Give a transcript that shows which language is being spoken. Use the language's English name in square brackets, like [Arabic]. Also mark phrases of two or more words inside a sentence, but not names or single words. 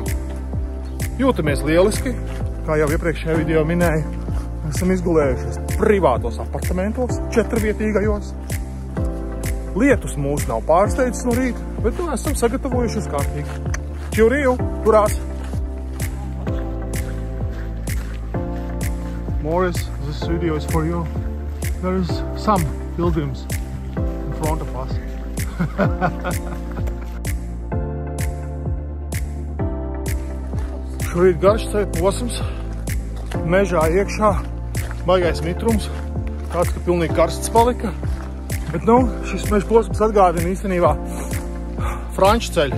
[Latvian] Jūtamies lieliski, kā jau iepriekšējā video minēju. Esam izgulējušies privātos apartamentos, 4-vietīgajos. Lietus mūs nav pārsteidzis no rīta, bet nu esam sagatavojušies kārtīgi. Čuriju, turās! [English] Morris, this video is for you. There is some pilgrims in front of us. [Latvian] Šorīt garš ceļa posms, mežā iekšā, baigais mitrums, tāds, ka pilnīgi karsts palika. Bet, nu, šis meža posms atgādina īstenībā franču ceļu.